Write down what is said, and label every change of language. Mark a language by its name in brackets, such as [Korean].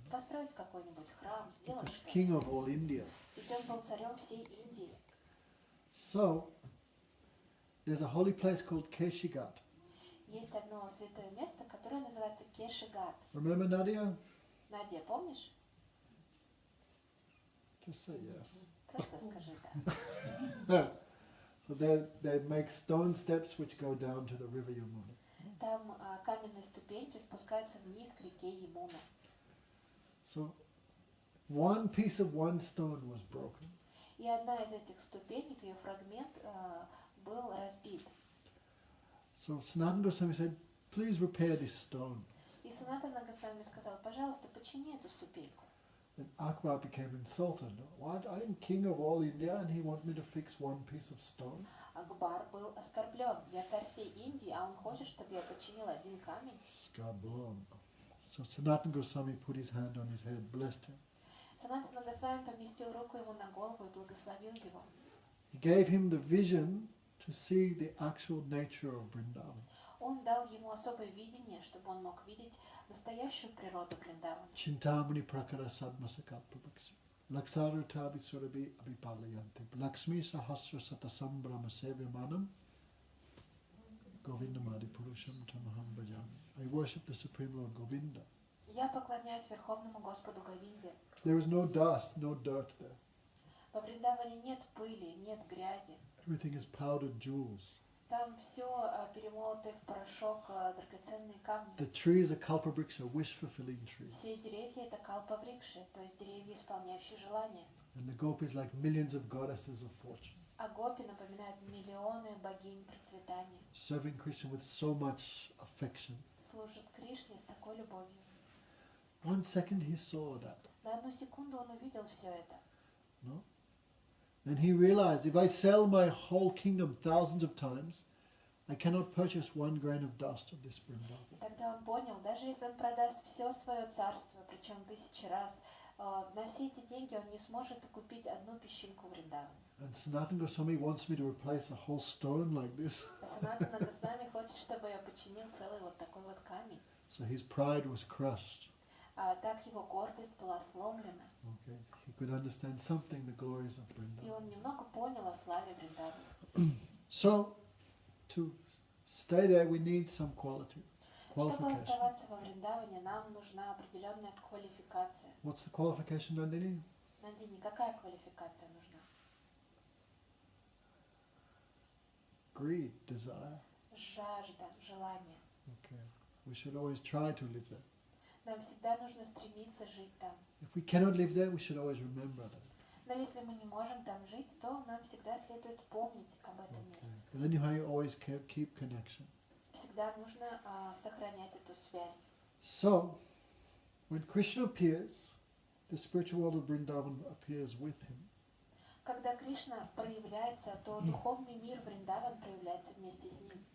[Russian] Построить какой-нибудь храм, сделать [English] Because [Russian] что-то. [English] king of all India. [Russian] Ведь он был царем всей Индии. [English] So, there's a holy place called Keshigat. [Russian] Есть одно святое место, которое называется Кешигат. [English] Remember Nadia? [Russian] Надя, помнишь? [English] Just say yes. [Russian] Просто скажи да. [English] So they make stone steps which go down to the river Yamuna. [Russian] Там каменные ступеньки спускаются вниз к реке Ямуна. [English] So one piece of one stone was broken. [Russian] И одна из этих ступенек, ее фрагмент, был разбит. [English] So Sanatana Goswami said, please repair this stone. [Russian] И Санатана Госвами сказал: пожалуйста, почини эту ступеньку. [English] Then Akbar became insulted. What? I'm king of all India and he wants me to fix one piece of stone? [Russian] Акбар был оскорблен. Я царь всей Индии, а он хочет, чтобы я починил один камень. Skablon. [English] So Sanatana Goswami put his hand on his head, blessed him. [Russian] Санатана Госвами поместил руку ему на голову и благословил его. [English] He gave him the vision to see the actual nature of Vrindavan. [Russian] Он дал ему особое видение, чтобы он мог видеть настоящую природу Вриндавана. [Sanskrit] Chintamani prakara sadmasakalpabhaksi. Laksaru tabi surabi abhipalayanti. Lakshmi sahasra satasambrama sevyamanam. Govindamadi purusham tamaham bhajami. [English] I worship the Supreme Lord Govinda. [Russian] Я поклоняюсь Верховному Господу Говинде. [English] There is no dust, no dirt there. [Russian] Во Вриндаване нет пыли, нет грязи. [English] Everything is powdered jewels. [Russian] Там все перемолото в порошок, драгоценные камни. [English] The trees are kalpabriksha, wish-fulfilling trees. [Russian] Все деревья это калпаврикши, то есть деревья, исполняющие желания. [English] And the gopis like millions of goddesses of fortune. [Russian] А гопи напоминают миллионы богинь процветания. [English] Serving Krishna with so much affection. [Russian] Служат Кришне с такой любовью. [English] 1 second he saw that. [Russian] На одну секунду он увидел все это. [English] No? Then he realized, if I sell my whole kingdom thousands of times, I cannot purchase 1 grain of dust of this Vrindavan. [Russian] И тогда он понял, даже если он продаст все свое царство, причем 1000 раз, на все эти деньги он не сможет купить одну песчинку Вриндавана. [English] And Sanatana Goswami wants me to replace a whole stone like this. [Russian] А Санатана Госвами хочет, чтобы я починил целый вот такой вот камень. [English] So his pride was crushed. [Russian] Так его гордость была сломлена. [English] Okay. He could understand something, the glories of [Russian] И [English] Vrindavan. [Russian] он немного понял о славе Вриндавана. [English] So, to stay there, we need some [Russian] Чтобы [English] qualification. [Russian] оставаться во Вриндаване, нам нужна определенная квалификация. [English] What's the qualification, Nandini? [Russian] Нандини, какая квалификация нужна? [English] Greed, desire. [Russian] Жажда, желание. [English] Okay. We should always try to live there. [Russian] Нам всегда нужно стремиться жить там. [English] If we cannot live there, we should always remember that. [Russian] Но если мы не можем там жить, то нам всегда следует помнить об этом месте. [English] But anyhow, you always keep connection. [Russian] Всегда нужно сохранять эту связь. [English] So, when Krishna appears, the spiritual world of Vrindavan appears with him. [Russian] Когда Кришна проявляется, то духовный мир Вриндаван проявляется вместе с ним.